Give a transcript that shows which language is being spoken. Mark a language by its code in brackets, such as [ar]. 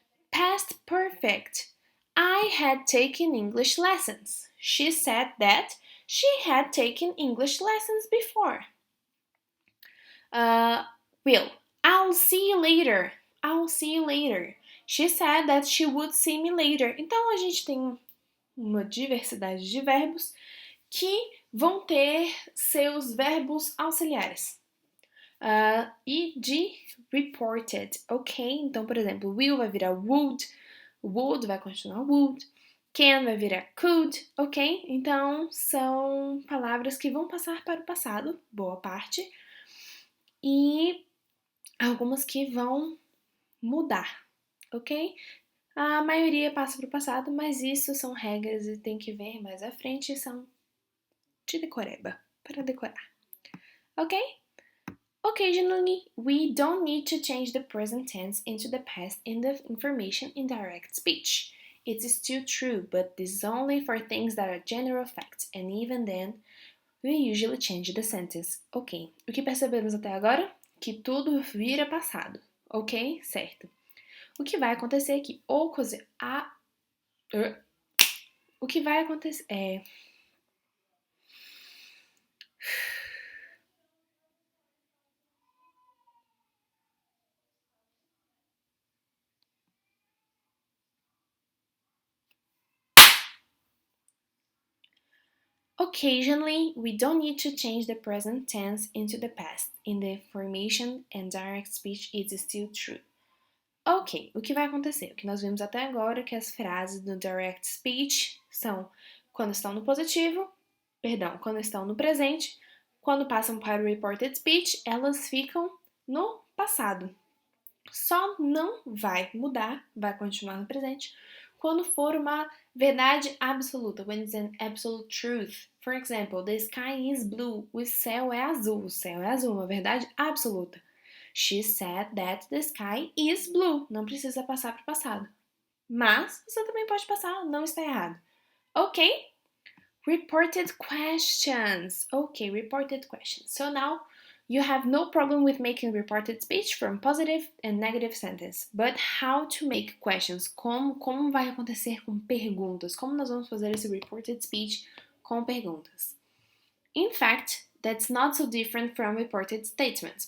[en] Past perfect. I had taken English lessons. She said that she had taken English lessons before. Will. I'll see you later. I'll see you later. She said that she would see me later. [pt] Então, a gente tem uma diversidade de verbos que vão ter seus verbos auxiliares. E de reported, ok? Então, por exemplo, will vai virar would vai continuar would, can vai virar could, ok? Então, são palavras que vão passar para o passado, boa parte, e algumas que vão mudar, ok? A maioria passa para o passado, mas isso são regras e tem que ver mais à frente, são de decoreba, para decorar, ok? [en] Occasionally, we don't need to change the present tense into the past in the information in direct speech. It is still true, but this is only for things that are general facts, and even then, we usually change the sentence. [pt] Ok, o que percebemos até agora? Que tudo vira passado. Ok? Certo. O que vai acontecer aqui? O que vai acontecer é... [en] Occasionally, we don't need to change the present tense into the past. In the formation and direct speech, it is still true. [pt] Ok, o que vai acontecer? O que nós vimos até agora é que as frases do direct speech são quando estão no positivo, quando estão no presente, quando passam para o reported speech, elas ficam no passado. Só não vai mudar, vai continuar no presente, quando for uma verdade absoluta, [en] when it's an absolute truth. For example, the sky is blue, [pt] o céu é azul, uma verdade absoluta. [en] She said that the sky is blue. [pt] Não precisa passar para o passado. Mas você também pode passar, não está errado. [en] Ok? Reported questions. Ok, reported questions. So now you have no problem with making reported speech from positive and negative sentence. But how to make questions? [pt] Como vai acontecer com perguntas? Como nós vamos fazer esse reported speech com perguntas? [en] In fact, that's not so different from reported statements.